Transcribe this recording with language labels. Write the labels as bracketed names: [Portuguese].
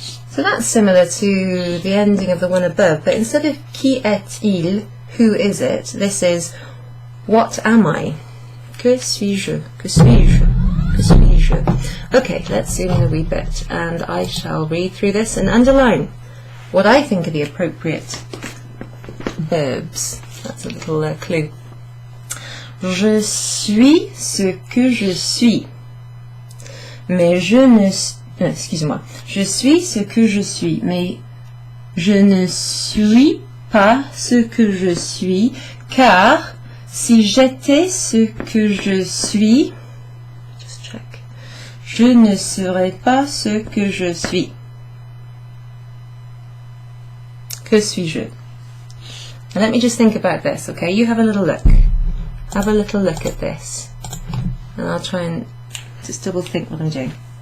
[English] So that's similar to the ending of the one above, but instead of [French] qui est-il, [English] who is it, this is what am I? [French] Que suis-je? Que suis-je? Que suis-je? [English] Okay, let's zoom in a wee bit, and I shall read through this and underline what I think are the appropriate verbs. That's a little clue. [French] Je suis ce que je suis, mais je ne... excusez-moi. Je suis ce que je suis, mais je ne suis pas ce que je suis, car si j'étais ce que je suis, [English] just check, [French] je ne serais pas ce que je suis. Que suis-je? [English] Now let me just think about this, okay? You have a little look. Have a little look at this. And I'll try and just double think what I'm doing.